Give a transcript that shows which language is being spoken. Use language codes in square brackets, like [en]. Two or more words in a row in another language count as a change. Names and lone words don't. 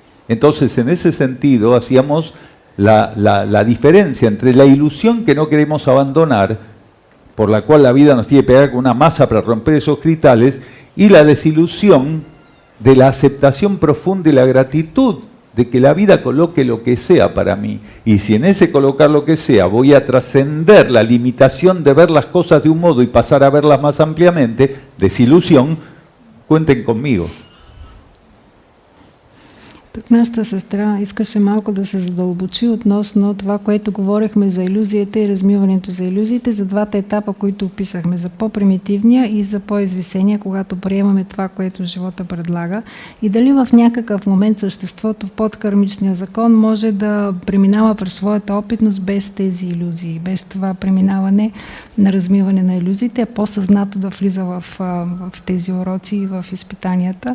[es] Entonces, en ese sentido, hacíamos la diferencia entre la ilusión que no queremos abandonar, por la cual la vida nos tiene que pegar con una masa para romper esos cristales, y la desilusión de la aceptación profunda y la gratitud de que la vida coloque lo que sea para mí. Y si en ese colocar lo que sea voy a trascender la limitación de ver las cosas de un modo y pasar a verlas más ampliamente, desilusión, cuenten conmigo. [bg] Тук нашата сестра искаше малко да се задълбочи относно това, което говорихме за илюзията и размиването за илюзиите, за двата етапа, които описахме, за по-примитивния и за по-извисения, когато приемаме това, което живота предлага, и дали в някакъв момент съществото в подкармичния закон може да преминава през своята опитност без тези илюзии, без това преминаване на размиване на илюзиите, а по-съзнато да влиза в тези уроци и в изпитанията.